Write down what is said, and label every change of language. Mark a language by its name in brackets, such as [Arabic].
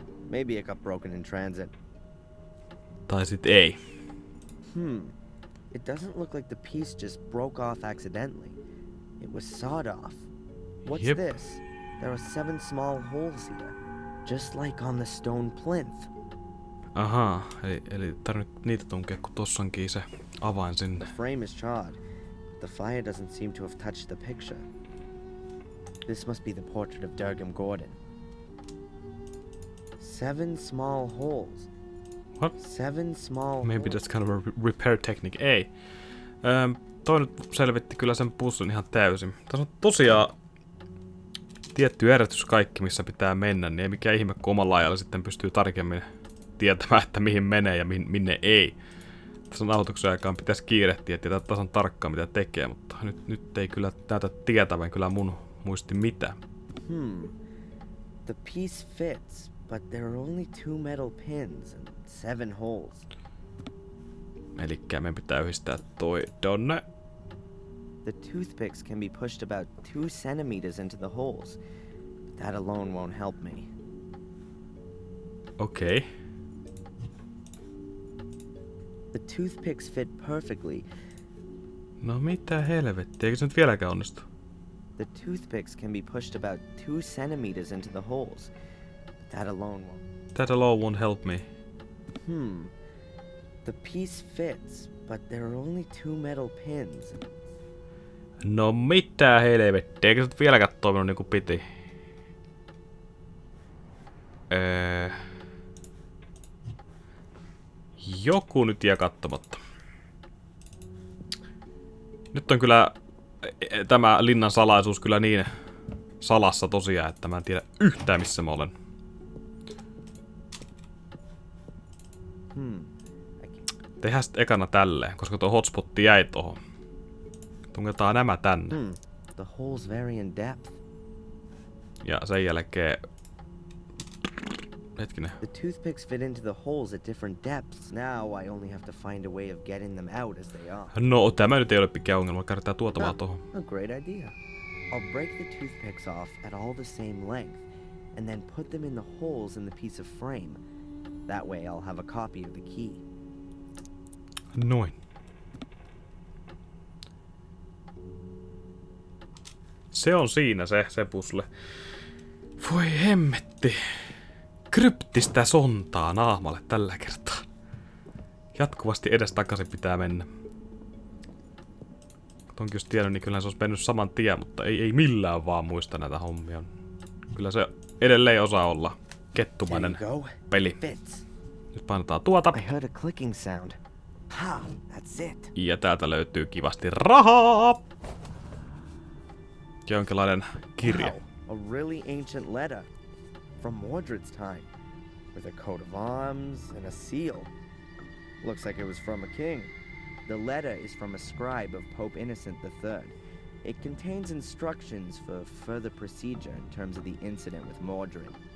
[English] Maybe it got broken in transit. [Finnish] Tai sit ei. [English] It doesn't look like the piece just broke off accidentally. It was sawed off. What's Yep. this? There are 7 small holes here, just like on the stone plinth. [Finnish] Ahaa, eli tarvitset niitä tunkea, kun tossa onkin se avain sinne. [English] The frame is charred. The fire doesn't seem to have touched the picture. This must be the portrait of Durgam Gordon. 7 small holes. What? 7 small Maybe holes. that's kind of a repair technique. [Finnish] Ei. Toi nyt selvitti kyllä sen puzzlen ihan täysin. Tässä on tosiaan tietty järjestys kaikki, missä pitää mennä, niin ei mikään ihme, kun omalla ajalla sitten pystyy tarkemmin tietämään, että mihin menee ja minne ei. Tässä on nauhoituksen aikaan pitäisi kiirehtiä ja tietää tasan tarkkaan, mitä tekee, mutta nyt ei kyllä näytä tietävän kyllä mun muisti mitä. [English] The piece fits, but there are only 2 metal pins and 7 holes. [Finnish] Elikkä meidän pitää yhdistää toi donne. [English] The toothpicks can be pushed about 2 centimeters into the holes. That alone won't help me. [Finnish] Okei. [English] The toothpicks fit perfectly. [Finnish] No mitä helvettiä, eikö se nyt vieläkään onnistu? The toothpicks can be pushed about 2 centimeters into the holes. That alone won't. That alone won't help me. The piece fits, but there are only 2 metal pins. No mitä helvettiä, eikö se nyt vieläkään toiminut niinku piti? Joku nyt jää katsomatta. Nyt on kyllä tämä linnan salaisuus kyllä niin salassa tosiaan, että mä en tiedä yhtään missä mä olen. Tehdään sitten ekana tälleen, koska tuo hotspotti jäi tohon. Tungetaan nämä tänne. [English] The holes vary in depth. [Finnish] Ja sen jälkeen... Hetkinen. [English] The toothpicks fit into the holes at different depths. Now I only have to find a way of getting them out as they are. [Finnish] No, tämä nyt ei ole mikään ongelma. Kärtää tuota vaan tohon. [English] A great idea. I'll break the toothpicks off at all the same length, and then put them in the holes in the piece of frame. That way I'll have a copy of the key. [Finnish] Noin. Se on siinä se puzzle. Voi hemmetti. Kryptistä sontaa naamalle tällä kertaa. Jatkuvasti edestakaisin pitää mennä. Tonkin jos tiennyt, niin kyllä se olisi mennyt saman tien, mutta ei millään vaan muista näitä hommia. Kyllä se edelleen osaa olla kettumainen peli. Nyt painetaan tuota. [English] I heard a clicking sound. Ha, that's it. [Finnish] Ja täältä löytyy kivasti rahaa. Jonkinlainen kirja. [English] Wow, a really ancient letter from Mordred's time, with a coat of arms and a seal. Looks like it was from a king. The letter is from a scribe of Pope Innocent III. It contains instructions for further procedure in terms of the incident with Mordred.